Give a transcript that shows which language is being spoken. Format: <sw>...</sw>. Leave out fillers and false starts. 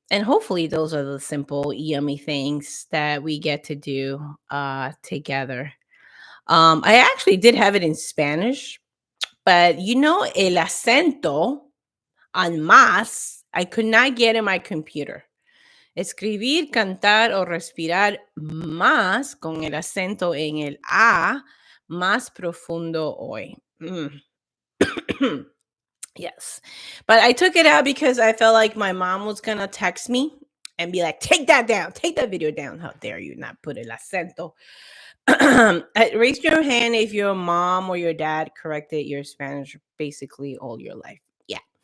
<en>And hopefully those are the simple, yummy things that we get to do together. I actually did have it in Spanish, but</en> <es>el acento</es> <en>on más, I could not get in my computer.</en> <es>Escribir, cantar o respirar más con el acento en el A más profundo hoy.</es> <en>Yes. But I took it out because I felt like my mom was going to text me and be like, take that down, take that video down. How dare you not put</en> <es>el acento?</es> <en>Raise your hand if your mom or your dad corrected your Spanish basically all your life. Yeah.</en>